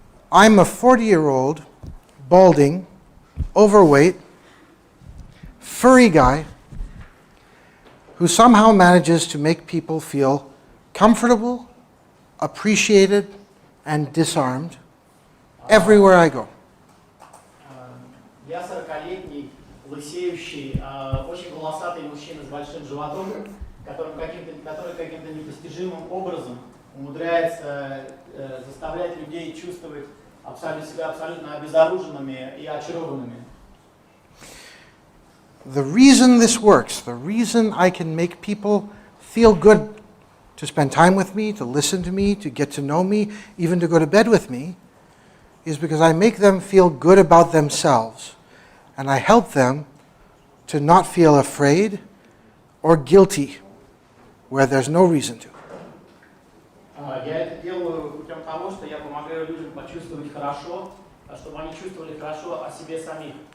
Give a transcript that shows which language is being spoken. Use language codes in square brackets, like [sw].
[en] I'm a 40-year-old, balding, overweight, furry guy who somehow manages to make people feel comfortable, appreciated, and disarmed everywhere I go. [ru] Я 40-летний, лысеющий, очень волосатый мужчина с большим животом, который каким-то непостижимым образом умудряется заставлять людей чувствовать себя абсолютно обезоруженными и очарованными. [en] The reason this works, the reason I can make people feel good to spend time with me, to listen to me, to get to know me, even to go to bed with me, is because I make them feel good about themselves. And I help them to not feel afraid or guilty where there's no reason to. [ru] Я это делаю путем того, что я помогаю людям почувствовать хорошо, чтобы они чувствовали хорошо о себе самих.